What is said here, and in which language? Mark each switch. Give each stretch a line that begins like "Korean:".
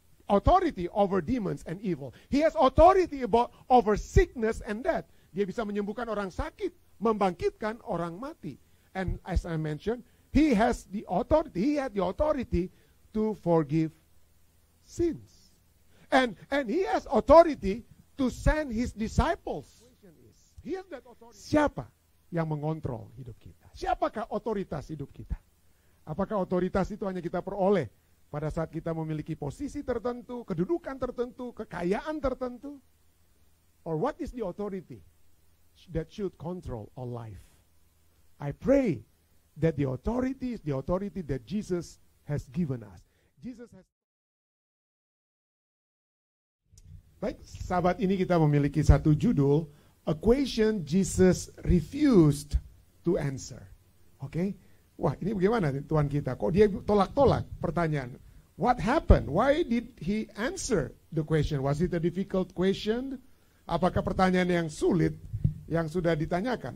English: Authority over demons and evil. He has authority over sickness and death.
Indonesian: Dia bisa menyembuhkan orang sakit, membangkitkan orang mati.
English: And as I mentioned, he had the authority to forgive sins. And he has authority to send his disciples. He has that authority.
Indonesian: Siapa yang mengontrol hidup kita? Siapakah otoritas hidup kita? Apakah otoritas itu hanya kita peroleh pada saat kita memiliki posisi tertentu, kedudukan tertentu, kekayaan tertentu?
English: Or what is the authority that should control our life? I pray that the authority is the authority that Jesus has given us.
Indonesian: Baik, sahabat, ini kita memiliki satu judul, A Question Jesus Refused to Answer. Oke? Wah, ini bagaimana Tuhan kita? Kok dia tolak-tolak pertanyaan?
English: What happened? Why did he answer the question? Was it a difficult question?
Indonesian: Apakah pertanyaan yang sulit yang sudah ditanyakan?